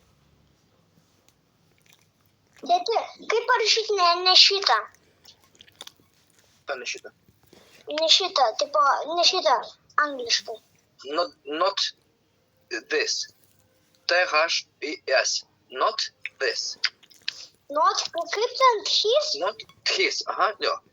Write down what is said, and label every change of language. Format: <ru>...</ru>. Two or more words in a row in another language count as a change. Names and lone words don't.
<lt>Tėti, kaip parašyti ne šitą? Ką ne šitą? Ne šitą, tipo, ne šitą, angliškai.</lt> <en>Not this. T-H-I-S. Not this. Not,</en> <lt>kaip ten his?</lt> <en>Not his.</en> <lt>Aha, jo.</lt>